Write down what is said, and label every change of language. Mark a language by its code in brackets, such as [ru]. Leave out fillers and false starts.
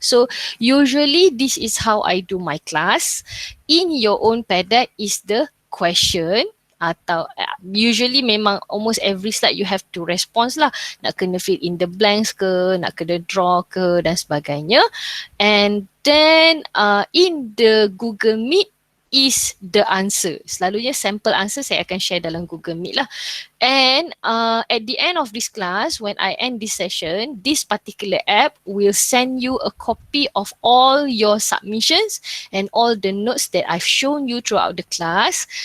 [en] So usually this is how I do my class. In your own Padlet is the question, atau usually memang almost every slide you have to respond lah. [ms] Nak kena [en] fill in the blanks [ms] ke, nak kena draw ke dan sebagainya. [en] And then in the Google Meet is the answer. [ms] Selalunya sample answer saya akan share dalam Google Meet lah. [en] And at the end of this class, when I end this session, this particular app will send you a copy of all your submissions and all the notes that I've shown you throughout the class.